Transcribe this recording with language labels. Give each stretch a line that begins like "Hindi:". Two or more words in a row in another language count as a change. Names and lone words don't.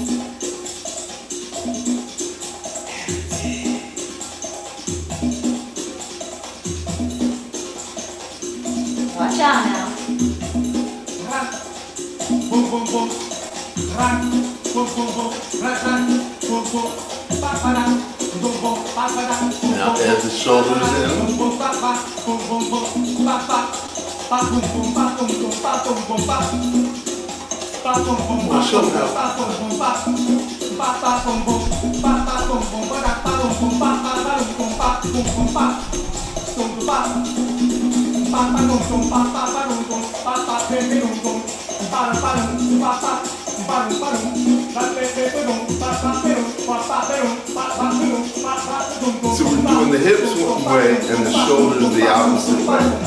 English: Watch out now. Boom boom boom, rock, boom boom boom, rock, boom boom, ba ba da, boom boom, ba ba da. Now add the shoulders in. Boom boom ba ba, boom boom boom, ba ba, ba boom boom, ba boom boom, ba boom boom, ba. Ba boom boom, ba boom boom, ba boom boom, ba. Ba ba boom boom, ba ba boom boom, ba da, ba boom boom, ba ba ba boom boom, ba boom boom, ba. Boom boom ba. Ba ba boom boom, ba ba ba boom boom, ba ba boom boom boom. So we're doing the hips one way and the shoulders the opposite way.